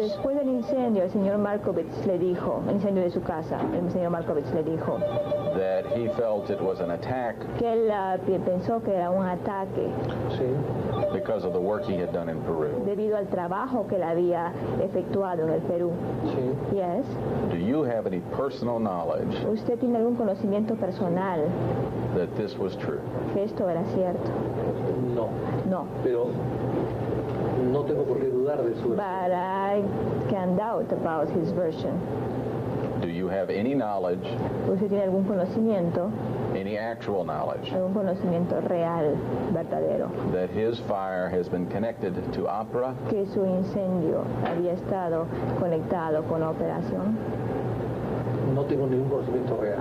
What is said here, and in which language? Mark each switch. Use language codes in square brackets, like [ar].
[es] Después del incendio, el señor Markovitz le dijo, el incendio de su casa, el señor Markovitz le dijo [en] that he felt it was an attack. [es] Que él pensó que era un ataque. Sí. [en] Because of the work he had done in Peru. [es] Debido al trabajo que él había efectuado en el Perú. Sí. [en] Yes. Do you have any personal knowledge? [es] ¿Usted tiene algún conocimiento personal [en] that this was true? [es] Que esto era cierto. No. [en] No. [es] Pero no tengo por qué dudar de su versión. [en] But I can doubt about his version. Do you have any knowledge, [es] ¿usted tiene algún conocimiento, [en] any actual knowledge, [es] algún conocimiento real, verdadero, [en] that his fire has been connected to opera? [es] que su incendio había estado conectado con operación? No tengo ningún conocimiento real.